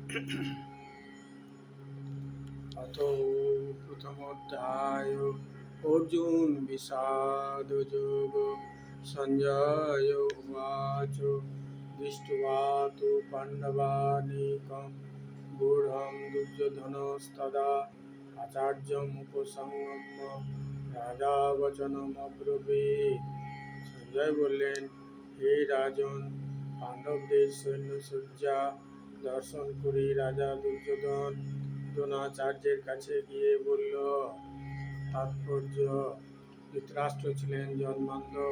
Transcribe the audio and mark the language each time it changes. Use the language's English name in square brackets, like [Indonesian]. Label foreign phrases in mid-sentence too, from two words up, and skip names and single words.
[Sanskrit] अथ प्रथमोऽध्याय अर्जुन विषादयोग संजय उवाच दृष्ट्वा तु पाण्डवानीकं गूढं दुर्योधनस्तदा आचार्यमुपसंगम्य राजा वचनमब्रवीत्। [Bangla] সঞ্জয় বললেন, হে রাজন, পাণ্ডবদের সৈন্যসজ্জা দর্শন করে রাজা দুর্যোধন দ্রোণাচার্যের কাছে গিয়ে বলল। তাৎপর্য: ধৃতরাষ্ট্র ছিলেন জন্মান্ধ।